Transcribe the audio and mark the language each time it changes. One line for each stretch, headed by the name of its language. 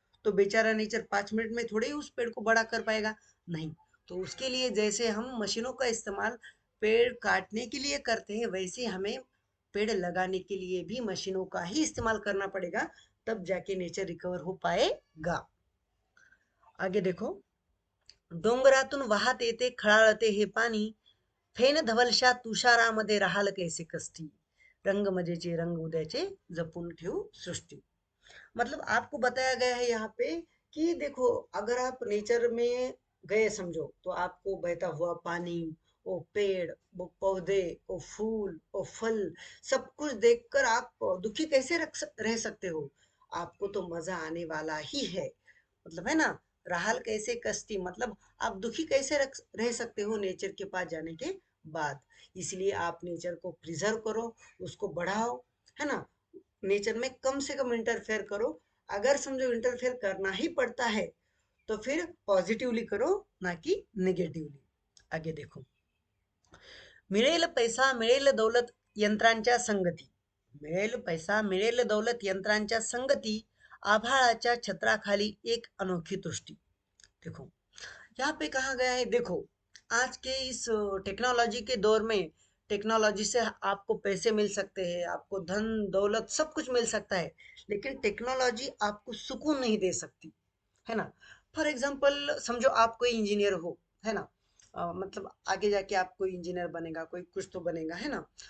Hindi: तो बेचारा nature 5 minute में थोड़े ही उस पेड़ को बड़ा कर पाएगा, नहीं। तो उसके लिए जैसे हम मशीनों का इस्तेमाल पेड़ काटने के लिए करते हैं, वैसे हमें पेड़ लगाने के लिए भी मशीनों का ही इस्तेमाल करना पड़ेगा, तब जाके नेचर रिकवर हो पाएगा। आगे देखो,
Marathi: डोंगरातून वाहत येते खळाळते हे पाणी, फेन धवलशा तुषारामध्ये राहाल कैसे कष्टी, रंग मजेचे रंग उद्याचे जपून ठेवू सृष्टी।
Hindi: मतलब आपको बताया गया है यहाँ पे कि देखो अगर आप नेचर में गए समझो तो आपको बहता हुआ पानी, वो पेड़, वो पौधे, वो फूल, वो फल, सब कुछ देखकर आप दुखी कैसे रह सकते हो। आपको तो मजा आने वाला ही है, मतलब है ना।
Marathi: राहल कैसे कश्ती,
Hindi: मतलब आप दुखी कैसे रह सकते हो नेचर के पास जाने के बाद। इसलिए आप नेचर को प्रिजर्व करो, उसको बढ़ाओ, है ना। नेचर में कम से कम इंटरफेयर करो। अगर समझो इंटरफेयर करना ही पड़ता है तो फिर पॉजिटिवली करो, ना कि निगेटिवली। आगे देखो,
Marathi: मिळेल पैसा मिळेल दौलत यंत्रांच्या संगती, मिळेल पैसा मिळेल दौलत यंत्रांच्या संगती, आभाळाच्या छत्राखाली एक अनोखी दृष्टी।
Hindi: देखो यहाँ पे कहा गया है, देखो आज के इस टेक्नोलॉजी के दौर में टेक्नोलॉजी से आपको पैसे मिल सकते हैं, आपको धन दौलत सब कुछ मिल सकता है, लेकिन टेक्नोलॉजी आपको सुकून नहीं दे सकती, है ना। फॉर एग्जाम्पल समझो आप कोई इंजीनियर हो, है ना। मतलब आगे जाके आप कोई इंजीनियर बनेगा, कोई कुछ तो बनेगा, है ना।